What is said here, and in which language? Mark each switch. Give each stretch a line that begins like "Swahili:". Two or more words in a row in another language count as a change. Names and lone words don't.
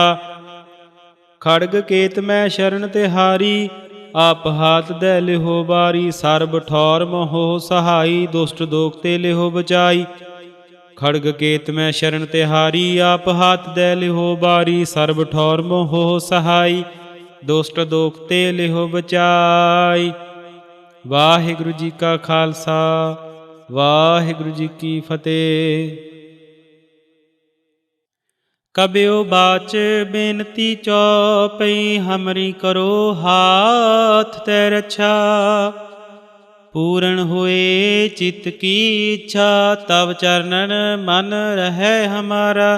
Punjabi: ਖੜਗ ਕੇਤ ਮੈਂ ਸ਼ਰਣਿ ਤਿਹਾਰੀ, ਆਪ ਹਾਥ ਦੇ ਲੇਹੁ ਉਬਾਰੀ। ਸਰਬ ਠੌਰ ਮੋ ਹੋਹੁ ਸਹਾਈ, ਦੁਸਟ ਦੋਖ ਤੇ ਲੇਹੁ ਬਚਾਈ। ਖੜਗ ਕੇਤ ਮੈਂ ਸ਼ਰਣਿ ਤਿਹਾਰੀ, ਆਪ ਹਾਥ ਦੇ ਲੇਹੁ ਉਬਾਰੀ। ਸਰਬ ਠੌਰ ਮੋ ਹੋਹੁ ਸਹਾਈ, ਦੁਸਟ ਦੋਖ ਤੇ ਲੇਹੁ ਬਚਾਈ। ਵਾਹਿਗੁਰੂ ਜੀ ਕਾ ਖਾਲਸਾ ਵਾਹਿਗੁਰੂ ਜੀ ਕੀ ਫਤਿਹ। ਕਬਿਓ ਬਾਚ ਬੇਨਤੀ ਚਉਪਈ, ਹਮਰੀ ਕਰੋ ਹਾਥ ਤੈ ਰੱਛਾ। ਪੂਰਨ ਹੋਏ ਚਿਤ ਕੀ ਇੱਛਾ, ਤਬ ਚਰਨਨ ਮਨ ਰਹੈ ਹਮਾਰਾ।